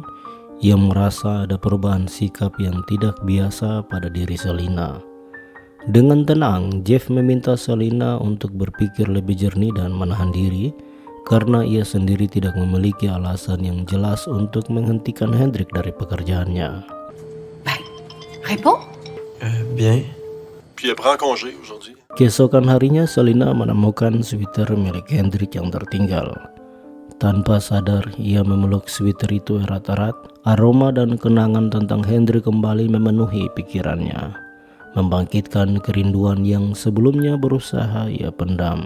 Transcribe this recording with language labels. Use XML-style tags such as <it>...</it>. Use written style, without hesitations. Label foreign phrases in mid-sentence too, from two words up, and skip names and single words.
<id>Ia merasa ada perubahan sikap yang tidak biasa pada diri Selina. Dengan tenang, Jeff meminta Selina untuk berpikir lebih jernih dan menahan diri karena ia sendiri tidak memiliki alasan yang jelas untuk menghentikan Hendrik dari pekerjaannya.</id> <fr>Réponds. Bien. Puis elle prend congé aujourd'hui.</fr> <id>Keesokan harinya, Selina menemukan sweater milik Hendrik yang tertinggal. Tanpa sadar, ia memeluk sweater itu erat-erat. Aroma dan kenangan tentang Hendrik kembali memenuhi pikirannya, membangkitkan kerinduan yang sebelumnya berusaha ia pendam.</id>